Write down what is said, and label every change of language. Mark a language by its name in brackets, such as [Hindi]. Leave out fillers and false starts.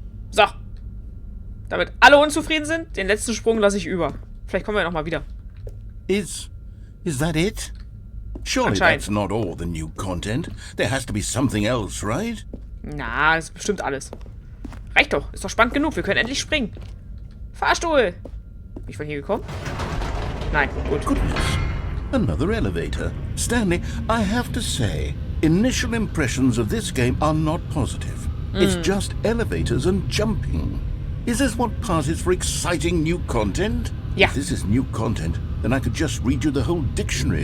[German] So. Damit alle unzufrieden sind, den letzten Sprung lasse ich über. Vielleicht kommen wir nochmal wieder. [English] Is that it? Surely [German] Anscheinend. [English] that's not all the new content. There has to be something else, right? [German] Na, das ist bestimmt alles. Reicht doch. Ist doch spannend genug. Wir können endlich springen. Fahrstuhl. Bin ich von hier gekommen? Nein, gut. [English] Goodness. Another elevator. Stanley, I have to say, initial impressions of this game are not positive. It's just elevators and jumping. Is this what passes for exciting new content? Yeah. If this is new content, then I could just read you the whole dictionary.